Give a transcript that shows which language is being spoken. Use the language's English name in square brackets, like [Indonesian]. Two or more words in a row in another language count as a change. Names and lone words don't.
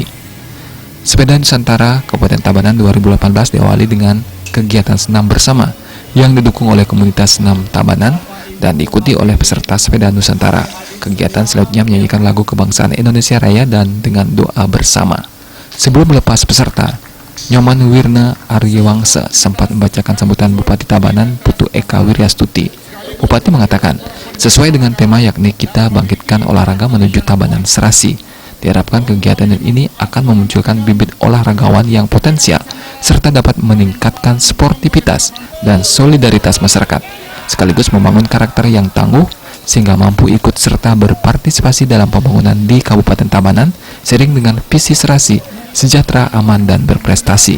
[Indonesian] Sepeda Nusantara Kabupaten Tabanan 2018 diawali dengan kegiatan senam bersama yang didukung oleh komunitas senam Tabanan dan diikuti oleh peserta Sepeda Nusantara. Kegiatan selanjutnya menyanyikan lagu kebangsaan Indonesia Raya dan dengan doa bersama. Sebelum melepas peserta, Nyoman Wirna Ari Wangsa sempat membacakan sambutan Bupati Tabanan Putu Eka Wiryastuti. Bupati mengatakan, sesuai dengan tema yakni kita bangkitkan olahraga menuju Tabanan Serasi. Diharapkan kegiatan ini akan memunculkan bibit olahragawan yang potensial serta dapat meningkatkan sportivitas dan solidaritas masyarakat, sekaligus membangun karakter yang tangguh sehingga mampu ikut serta berpartisipasi dalam pembangunan di Kabupaten Tabanan seiring dengan visi serasi, sejahtera, aman, dan berprestasi.